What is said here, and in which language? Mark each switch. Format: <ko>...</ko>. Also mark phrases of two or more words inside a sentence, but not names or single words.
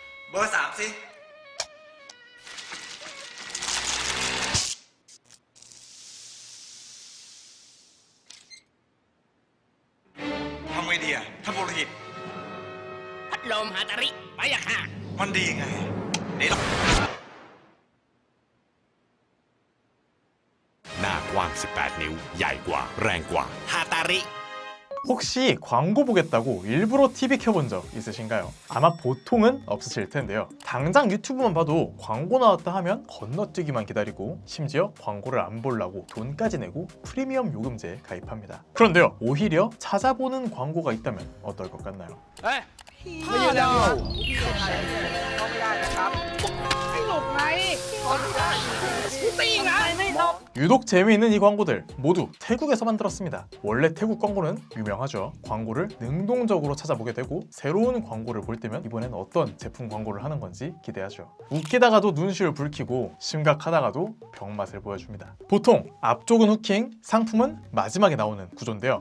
<th>เบอร์สามสิทำไงดีอะท่านปุโรหิต พัดลมฮาตาริไปอะค่ะ มันดีไงเดี๋ยว หน้ากว้าง 18 นิ้ว ใหญ่กว่า แรงกว่า ฮาตาริ</th> <ko>혹시 광고 보겠다고 일부러 TV 켜본 적 있으신가요? 아마 보통은 없으실 텐데요. 당장 유튜브만 봐도 광고 나왔다 하면 건너뛰기만 기다리고 심지어 광고를 안 보려고 돈까지 내고 프리미엄 요금제에 가입합니다. 그런데요, 오히려 찾아보는 광고가 있다면 어떨 것 같나요?</ko> <th>เฮ้ยไม่ยืนแล้วไม่หลบไงตีไงไม่หลบ</th> <ko>유독 재미있는 이 광고들 모두 태국에서 만들었습니다. 원래 태국 광고는 유명하죠. 광고를 능동적으로 찾아보게 되고 새로운 광고를 볼 때면 이번엔 어떤 제품 광고를 하는 건지 기대하죠. 웃기다가도 눈시울 붉히고 심각하다가도 병맛을 보여줍니다. 보통 앞쪽은 후킹, 상품은 마지막에 나오는 구조인데요.</ko>